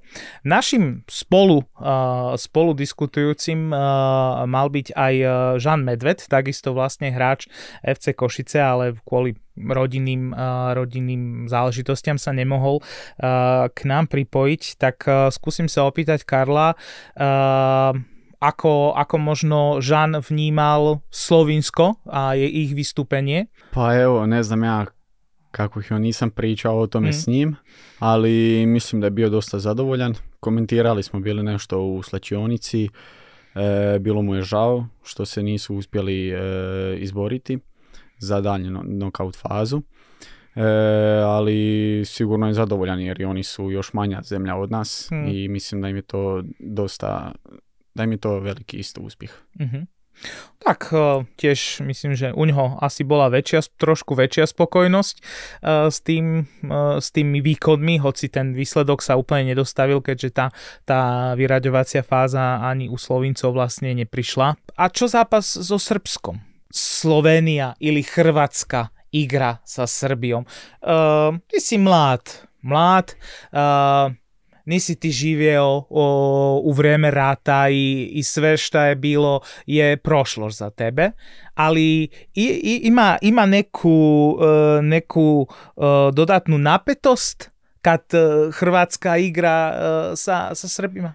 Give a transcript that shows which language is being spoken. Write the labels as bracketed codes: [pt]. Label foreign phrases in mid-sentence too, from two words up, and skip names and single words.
[sk] Našim spolu diskutujúcim mal byť aj Žan Medved, takisto vlastne hráč FC Košice, ale kvôli rodinným záležitostiam sa nemohol k nám pripojiť, tak skúsim sa opýtať Karla, ako možno Žan vnímal Slovinsko a ich vystúpenie? [hr] Pa evo, ne znam ja kako ih nisam pričao o tome s njim, ali mislim da je bio dosta zadovoljan. Komentirali smo bili nešto u slačionici, bilo mu je žao što se nisu uspjeli izboriti za daljnju knockout fazu, ali sigurno je zadovoljan jer i oni su još manja zemlja od nas i mislim da im je to da im je to veliki isto uspjeh. [sk] Tak tiež myslím, že u ňoho asi bola trošku väčšia spokojnosť s tými výkonmi, hoci ten výsledok sa úplne nedostavil, keďže tá vyraďovacia fáza ani u Slovincov vlastne neprišla. A čo zápas so Srbskom? [hr] Slovénia ili Hrvatska igra sa Srbijom. Ty si mlad, nisi ti živio u vrijeme rata i sve što je bilo je prošlost za tebe, ali ima neku dodatnu napetost kad Hrvatska igra sa Srbima?